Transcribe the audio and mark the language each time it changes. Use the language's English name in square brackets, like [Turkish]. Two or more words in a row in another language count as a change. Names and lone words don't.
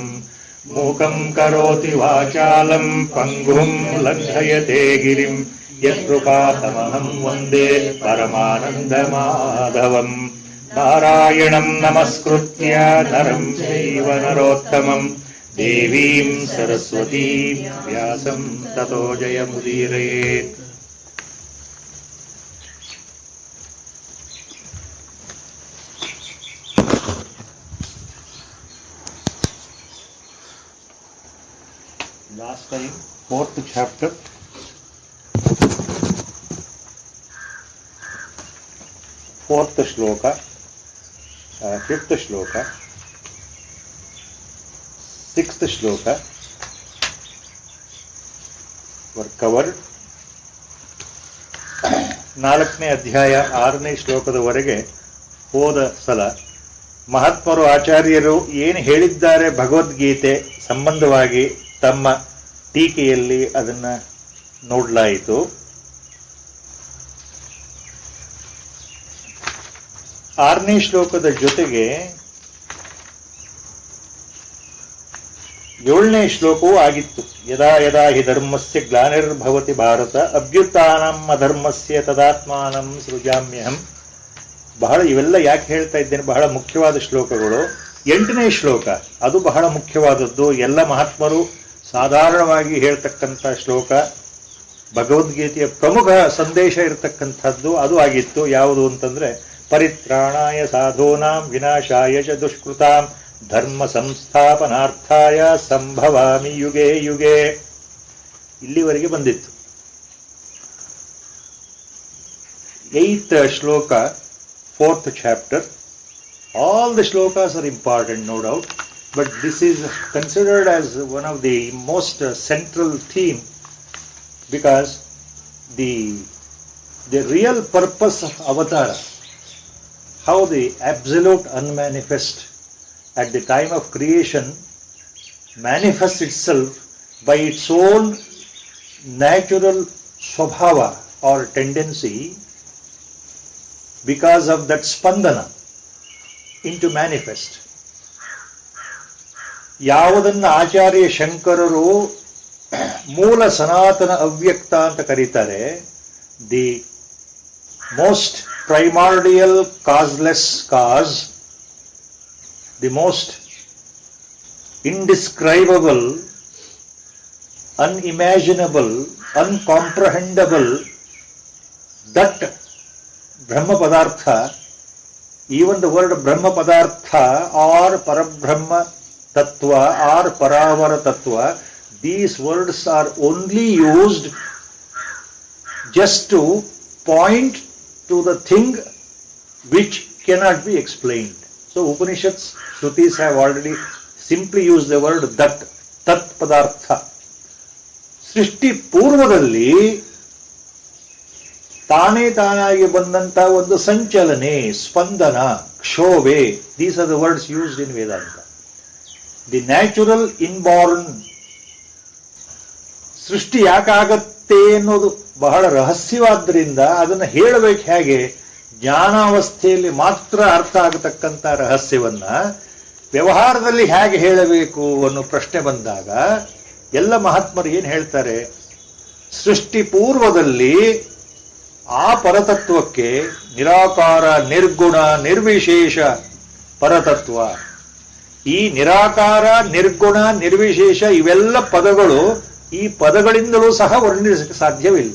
[Sanskrit] मूकं करोति वाचालं पङ्गुं लङ्घयते गिरिं यत्कृपातमहं वन्दे परमानन्दमाधवम्। नारायणं नमस्कृत्य नरं चैव नरोत्तमं देवीं सरस्वतीं व्यासं ततो जयमुदीरयेत्। [English] Last time, 4th chapter, 4th shloka, 5th shloka, 6th shloka were covered. [Kannada] 4ನೇ ಅಧ್ಯಾಯ 6ನೇ ಶ್ಲೋಕದವರೆಗೆ ಹೋದ ಸಲ ಮಹಾತ್ಮರು ಆಚಾರ್ಯರು ಏನು ಹೇಳಿದ್ದಾರೆ ಭಗವದ್ಗೀತೆ ಸಂಬಂಧವಾಗಿ ತಮ್ಮ ಟೀಕೆಯಲ್ಲಿ ಅದನ್ನ ನೋಡಲಾಯಿತು. ಆರನೇ ಶ್ಲೋಕದ ಜೊತೆಗೆ 7ನೇ ಶ್ಲೋಕವೂ ಆಗಿತ್ತು. [Sanskrit] ಯದಾ ಯದಾ ಹಿ ಧರ್ಮಸ್ಯ ಗ್ಲಾನಿರ್ಭವತಿ ಭಾರತ ಅಭ್ಯುತ್ಥಾನಂ ಅಧರ್ಮಸ್ಯ ತದಾತ್ಮಾನಂ ಸೃಜಾಮ್ಯಹಂ. [Kannada] ಬಹಳ ಇವೆಲ್ಲ ಯಾಕೆ ಹೇಳ್ತಾ ಇದ್ದೇನೆ, ಬಹಳ ಮುಖ್ಯವಾದ ಶ್ಲೋಕಗಳು. 8ನೇ ಶ್ಲೋಕ ಅದು ಬಹಳ ಮುಖ್ಯವಾದದ್ದು. ಎಲ್ಲ ಮಹಾತ್ಮರು ಸಾಧಾರಣವಾಗಿ ಹೇಳ್ತಕ್ಕಂಥ ಶ್ಲೋಕ, ಭಗವದ್ಗೀತೆಯ ಪ್ರಮುಖ ಸಂದೇಶ ಇರತಕ್ಕಂಥದ್ದು ಅದು ಆಗಿತ್ತು. ಯಾವುದು ಅಂತಂದ್ರೆ [Sanskrit] ಪರಿತ್ರಾಣಾಯ ಸಾಧೂನಾಂ ವಿನಾಶಾಯ ಚ ದುಷ್ಕೃತಾಂ ಧರ್ಮ ಸಂಸ್ಥಾಪನಾರ್ಥಾಯ ಸಂಭವಾಮಿ ಯುಗೆ ಯುಗೆ. [Kannada] ಇಲ್ಲಿವರೆಗೆ ಬಂದಿತ್ತು. 8th ಶ್ಲೋಕ [English] 4th chapter. All the shlokas are important, no doubt, but this is considered as one of the most central theme, because the real purpose of avatara, how the absolute unmanifest at the time of creation manifests itself by its own natural swabhava or tendency, because of that spandana into manifest. [Kannada] ಯಾವುದನ್ನ ಆಚಾರ್ಯ ಶಂಕರರು ಮೂಲ ಸನಾತನ ಅವ್ಯಕ್ತ ಅಂತ ಕರೀತಾರೆ, [English] the most primordial causeless cause, the most indescribable, unimaginable, uncomprehendable, that [Sanskrit] ब्रह्म पदार्थ, [English] even the word [Sanskrit] ब्रह्म पदार्थ [English] or [Sanskrit] परब्रह्म तत्त्व [English] or [Sanskrit] परावर तत्त्व, [English] these words are only used just to point to the thing which cannot be explained. So Upanishads, Shrutis have already simply used the word that, [Sanskrit] तत् पदार्थ. [Kannada] ಸೃಷ್ಟಿ ಪೂರ್ವದಲ್ಲಿ ತಾನೇ ತಾನಾಗಿ ಬಂದಂತ ಒಂದು ಸಂಚಲನೆ, ಸ್ಪಂದನ, ಕ್ಷೋಭೆ, [English] these are the words used in vedanta. the natural inborn [Kannada] ಸೃಷ್ಟಿ ಯಾಕಾಗತ್ತೆ ಅನ್ನೋದು ಬಹಳ ರಹಸ್ಯವಾದ್ರಿಂದ ಅದನ್ನು ಹೇಳಬೇಕು ಹೇಗೆ, ಜ್ಞಾನಾವಸ್ಥೆಯಲ್ಲಿ ಮಾತ್ರ ಅರ್ಥ ಆಗತಕ್ಕಂಥ ರಹಸ್ಯವನ್ನ ವ್ಯವಹಾರದಲ್ಲಿ ಹೇಗೆ ಹೇಳಬೇಕು ಅನ್ನೋ ಪ್ರಶ್ನೆ ಬಂದಾಗ ಎಲ್ಲ ಮಹಾತ್ಮರು ಏನ್ ಹೇಳ್ತಾರೆ, ಸೃಷ್ಟಿ ಪೂರ್ವದಲ್ಲಿ ಆ ಪರತತ್ವಕ್ಕೆ ನಿರಾಕಾರ, ನಿರ್ಗುಣ, ನಿರ್ವಿಶೇಷ ಪರತತ್ವ, ಈ ನಿರಾಕಾರ, ನಿರ್ಗುಣ, ನಿರ್ವಿಶೇಷ ಇವೆಲ್ಲ ಪದಗಳು ಈ ಪದಗಳಿಂದಲೂ ಸಹ ವರ್ಣಿಸಕ್ಕೆ ಸಾಧ್ಯವಿಲ್ಲ.